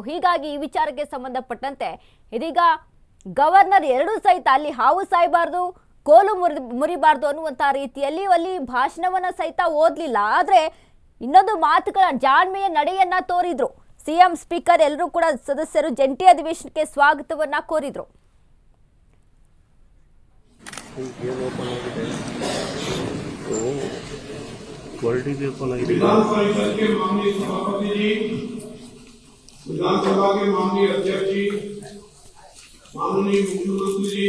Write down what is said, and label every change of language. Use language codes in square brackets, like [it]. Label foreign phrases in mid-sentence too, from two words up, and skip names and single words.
[kn] ಹೀಗಾಗಿ ಈ ವಿಚಾರಕ್ಕೆ ಸಂಬಂಧಪಟ್ಟಂತೆ ಇದೀಗ ಗವರ್ನರ್ 2 ಸಹಿತ ಅಲ್ಲಿ ಹಾವು ಸಾಯಬಾರ್ದು, ಕೋಲು ಮುರಿಬಾರ್ದು ಅನ್ನುವಂಥ ರೀತಿಯಲ್ಲಿ ಅಲ್ಲಿ ಭಾಷಣವನ್ನ ಸಹಿತ ಓದಲಿಲ್ಲ. ಆದ್ರೆ ಇನ್ನೊಂದು ಮಾತುಗಳ ಜಾಣ್ಮೆಯ ನಡೆಯನ್ನ ತೋರಿದ್ರು. [en] CM speaker [kn] ಎಲ್ಲರೂ ಕೂಡ ಸದಸ್ಯರು ಜಂಟಿ ಅಧಿವೇಶನಕ್ಕೆ ಸ್ವಾಗತವನ್ನ ಕೋರಿದ್ರು. [hi] विधानसभा के माननीय अध्यक्ष जी, माननीय मुख्यमंत्री जी,